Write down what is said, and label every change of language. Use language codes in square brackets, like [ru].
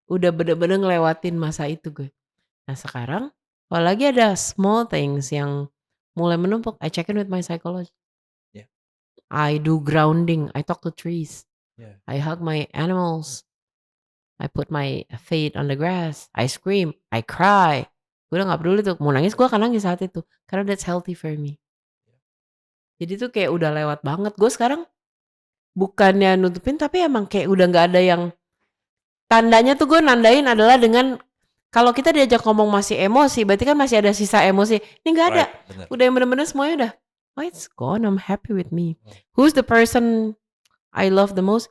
[id] Udah bener-bener ngelewatin masa itu gue. Nah sekarang kalau lagi ada [en] small things [id] yang mulai menumpuk, [en] I check in with my psychologist. ya, I do grounding, I talk to trees, ya, I hug my animals, I put my feet on the grass, I scream, I cry. [id] Gue udah gak peduli tuh, mau nangis gue akan nangis saat itu. Karena [en] that's healthy for me. [id] Jadi tuh kayak udah lewat banget. Gue sekarang bukannya nutupin tapi emang kayak udah gak ada yang tandanya tuh gue nandain adalah dengan kalau kita diajak ngomong masih emosi berarti kan masih ada sisa emosi. Ini gak ada. right, bener, Udah yang bener-bener semuanya udah. [en] Oh it's gone, I'm happy with me. oh, Who's the person I love the most?